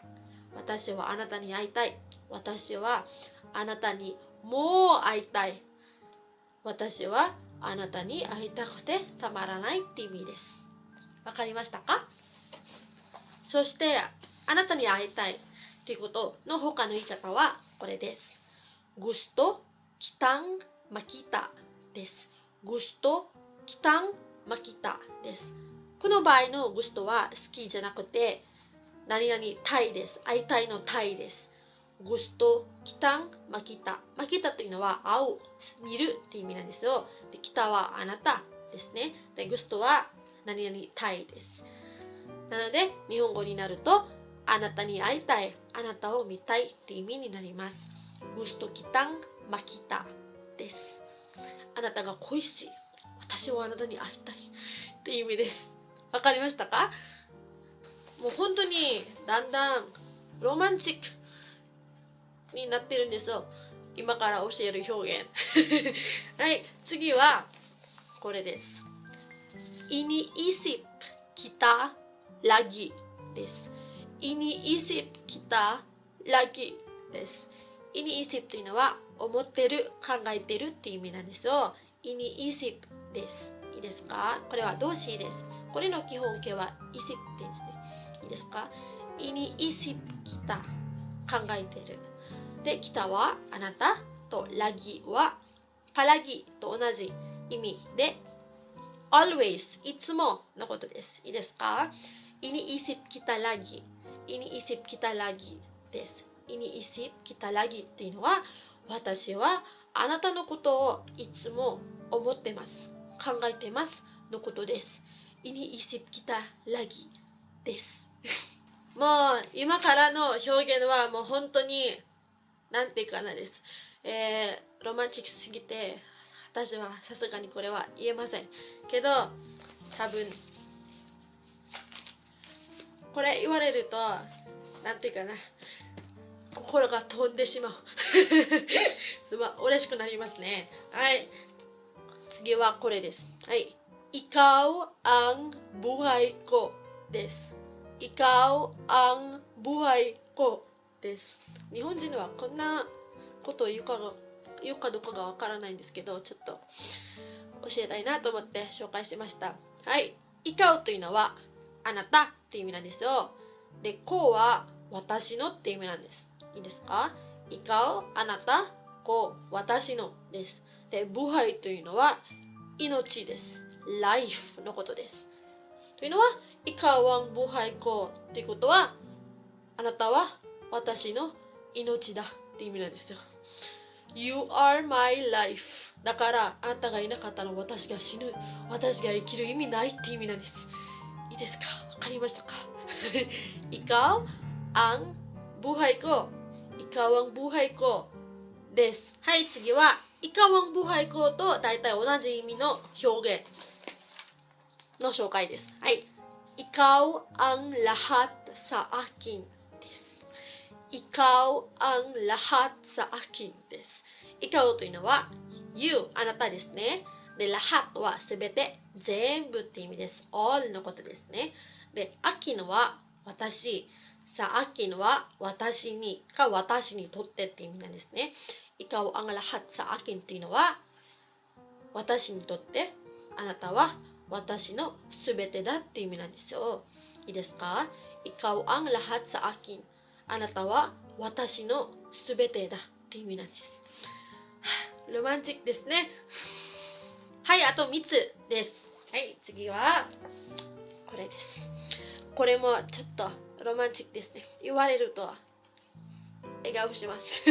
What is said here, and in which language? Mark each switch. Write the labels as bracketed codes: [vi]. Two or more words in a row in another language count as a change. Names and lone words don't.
[ja] 私はあなたに会いたい。私はあなたにもう会いたい。私はあなたに会いたくてたまらないって意味です。わかりましたか？そしてあなたに会いたいということの他の言い方はこれです。 [tl] gusto kitang makita [ja] です。 [tl] gusto kitang makita [ja] です。この場合の gusto は好きじゃなくて何々たいです。会いたいのたいです。 [tl] gusto kitang makita。 [ja] makita というのは会う、見るって意味なんですよ。で、kitaはあなたですね。で、gusto は何々たいです。なので日本語になるとあなたに会いたい、あなたを見たいって意味になります。 [tl] gusto kitang makita [ja] です。あなたが恋しい、私はあなたに会いたいって意味です。わかりましたか？もう本当にだんだんロマンチックになってるんですよ。今から教える表現。はい、次はこれです。 [tl] iniisip kita lagi [ja] です。 [tl] iniisip kita lagi [ja] です。iniisip というのは思ってる、考えてるっていう意味なんですよ。iniisip です。いいですか？これは動詞です。これの基本形は isip ですね。いいですか？ [tl] iniisip kita [ja] 考えてる。で、kita はあなたと lagi は palagi と同じ意味で always いつものことです。いいですか？ [tl] iniisip kita lagi iniisip kita lagi [ja] です。 [tl] iniisip kita lagi [ja] っていうのは私はあなたのことをいつも思ってます、考えてますのことです。 [tl] iniisip kita lagi [ja] です。もう今からの表現はもう本当になんていうかなです。ロマンチックすぎて私はさすがにこれは言えませんけど、多分これ言われるとなんていうかな、心が飛んでしまう。嬉しくなりますね。はい、次はこれです。はい、 [tl] ikaw ang buhay ko [ja] です。 [tl] ikaw ang buhay ko [ja] です。日本人はこんなことを言うかどうかがわからないんですけど、ちょっと教えたいなと思って紹介しました。はい。ikaw というのはあなたっていう意味なんですよ。で、こは私のっていう意味なんです。いいですか？ikaw、あなた、こ、私のです。で、buhay というのは命です。life のことです。というのは、 [tl] ikaw ang buhay ko [ja] っていうことは、あなたは私の命だっていう意味なんですよ。 [en] You are my life [ja] だから、あなたがいなかったら私が死ぬ、私が生きる意味ないっていう意味なんです。いいですか？わかりましたか？ [tl] ikaw ang buhay ko、 ikaw ang buhay ko [ja] です。はい、次は [tl] ikaw ang buhay ko [ja] と大体同じ意味の表現の紹介です。はい。 [tl] ikaw ang lahat sa akin [ja] です。 [tl] ikaw ang lahat sa akin [ja] です。ikaw というのは you あなたですね。で、lahat はすべて、全部って意味です。all のことですね。で、akin は私、 [tl] sa akin [ja] は私にか私にとってって意味なんですね。 [tl] ikaw ang lahat sa akin [ja] っていうのは私にとってあなたは私のすべてだって意味なんですよ。いいですか？ [tl] ikaw ang lahat sa akin [ja] あなたは私のすべてだって意味なんです。ロマンチックですね。はい、あと3つです。はい、次はこれです。これもちょっとロマンチックですね。言われると笑顔します。